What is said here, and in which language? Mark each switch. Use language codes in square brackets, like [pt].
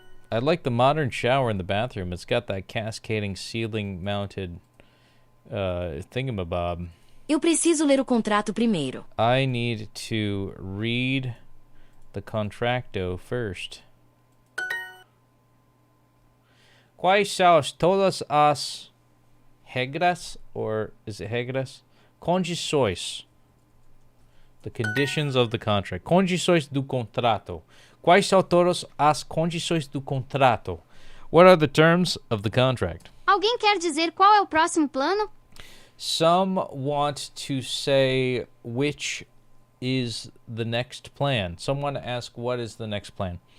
[en] I like the modern shower in the bathroom. It's got that cascading ceiling mounted thingamabob. [pt] Eu preciso ler o contrato primeiro. [en] I need to read the contracto first. [pt] Quais são todas as regras, [en] or is it [pt] regras? Condições [en] The conditions of the contract. [pt] Condições do contrato. Quais são todas as condições do contrato? [en] What are the terms of the contract? [pt] Alguém quer dizer qual é o próximo plano? [en] Some want to say which is the next plan. Someone ask what is the next plan.